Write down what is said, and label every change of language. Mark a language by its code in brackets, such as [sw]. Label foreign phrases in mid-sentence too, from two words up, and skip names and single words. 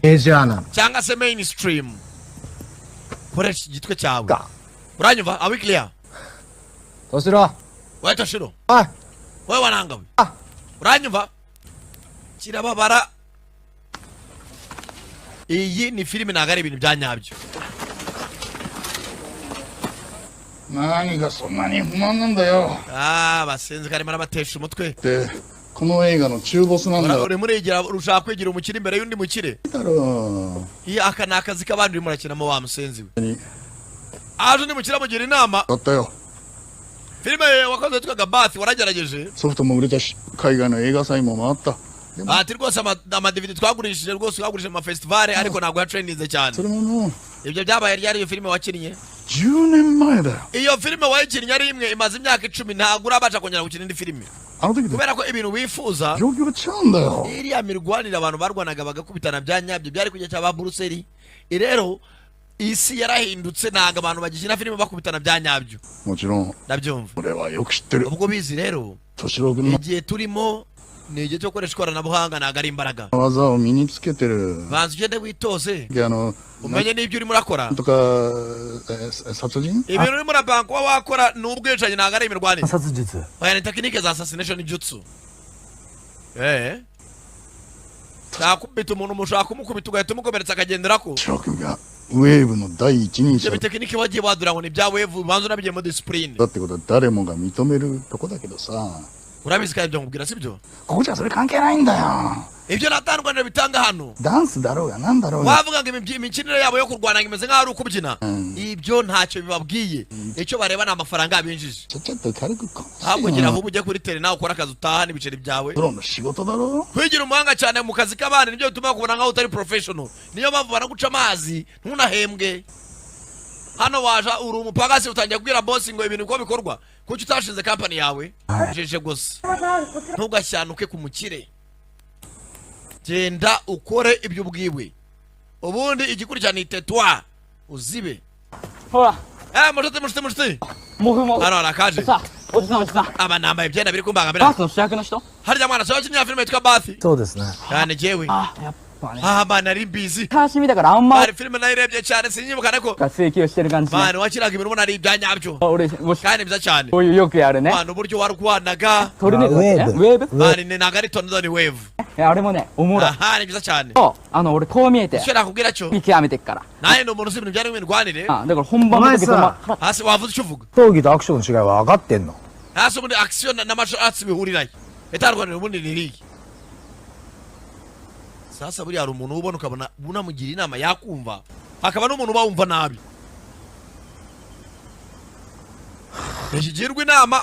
[ja] メジャーなの [rw] cyangwa se mainstream koresha igitwe cyawe [ja] か [rw] uranyumva awi clear [ja] としろ [rw] wewe Toshiro [ja] おい [rw] wewe wanangawe Ah. uranyumva kirababara iyi ni filime ntago ari ibintu bya nyabyo [ja] 何がそんなに不満なんだよ [rw] basenze karimo arabatesha umutwe [ja] ってこの映画の中ボスなんだろ [rw] urimo urigira ushaka kwigira umukire imbere y'undi mukire [ja] だろ [rw] iyi aka ni akazi k'abandi urimo urakinamo wa musenzi we aje undi mukire amugira inama [ja] だったよ [rw] filime wakoze yitwaga Bath waragerageje [ja] ソフトも売れたし海外の映画祭も回ったでも [rw] ati rwose amadividi twagurishije rwose twagurishije amafestivale ariko ntabwo yatrendinze cyane [ja] それもの [rw] ibyo byabaye ryari iyo filime wakinnye [ja] 10 年前だよ [rw] iyo filime wayikinnye ari imwe imaze imyaka 10 ntabwo urabasha kongera gukina indi filime [ja] あの時と [rw] kubera ko ibintu wifuza [ja] 状況が違うんだよ [rw] iriya mirwanire abantu barwanaga bagakubitana bya nyabyo byari kujya cyaba Buruseli rero isi yarahindutse ntabwo abantu bagikina filime bakubitana bya nyabyo [ja] もちろん [rw] ndabyumva [ja] 俺はよく知ってる [rw] ubwo bizi rero [ja] 敏郎君の [rw] igihe turimo ni igihe cyo gukoresha ikoranabuhanga ntabwo ari imbaraga [ja] 技を身につけてる [rw] banza ugende witoze [ja] で [rw] umenye n'ibyo urimo urakora [ja] なんとか、殺人 [rw] ibintu urimo urapanga kuba wakora ni ubwicanyi ntabwo ari imirwanire [ja] 殺術 [rw] oya ni tekinike za assassination jutsu nakubita umuntu mushaka kumukubita ugahita umukomeretsa akagenderako [ja] 敏郎君がウェーブの第一人者 [rw] ibyo bitekinike wagiye wadura ngo ni ibya wevu banza unabigiyemo disipurine [ja] だってことは誰もが認めるとこだけどさ [rw] urabizi kandi ibyo nkubwira sibyo [ja] ここじゃそれ関係ないんだよ [rw] ibyo natandukanye bitanga hano [ja] ダンスだろうがなんだろうが [rw] wavuga ngo imikinire yabo yo kurwana imeze nk'aho ari ukubyina ibyo ntacyo bibabwiye icyo bareba ni amafaranga binjije [ja] ちょっと軽くこ [rw] ahubwo gira vuba ujye kuri tele nawe ukora akazi utaha n'ibiceri byawe [ja] プロの仕事だろ [rw] kwigira umuhanga cyane mu kazi k'abandi nibyo bituma bakubona nk'aho utari professional niyo mpamvu baraguca amazi ntunahembwe hano waje uri umupagasi utangiye kubwira boss ngo ibintu uko bikorwa kuki utashinze company yawe jeje gusa ntugashyanuke ku mukire genda ukore ibyo ubwiwe ubundi igikurikirana itetwa uzibe [ja] ほら [rw] mushiti [ja] もふもふ [rw] hano harakaje [ja] さあおじさんおじさん [rw] aba nambaye ibyenda biri kumbangamira [ja] バースの主役の人 [rw] harya mwana sohoka imyaka filime yitwa Bath [ja] そうですね [rw] cyane jewe [ja] あやっぱね [rw] bana nari busy [ja] 昔見たからあんま [rw] bari filime nayirebye cyane sinyibukane ko [ja] が請求してる感じね [rw] bana wakiraga ibintu ubona ari ibya nyabyo [ja] 俺もし [rw] kandi byiza cyane [ja] こういうよくやるね [rw] bana uburyo warwanaga [ja] トルネードだっけねウェーブウェーブ [rw] bana ni ntabwo ari tornado ni wave [ja] いやあれもねおもろい [rw] aha ni byiza cyane [ja] そう俺こう見えて [rw] icyo nakubwira cyo [ja] 見極めてっから [rw] nawe ni umuntu uzi ibintu byari imirwanire [ja] あだから本番の時お前さ [rw] hasi wavuze icyo uvuga [ja] 闘技とアクションの違いは分かってんの [rw] hasi ubundi action na [en] martial arts [rw] bihurirayo itandukaniro ubundi ni irihe sasa buriya hari umuntu ubona ukabona unamugira inama yakumva hakaba n'umuntu uba wumva nabi ntikigirwa inama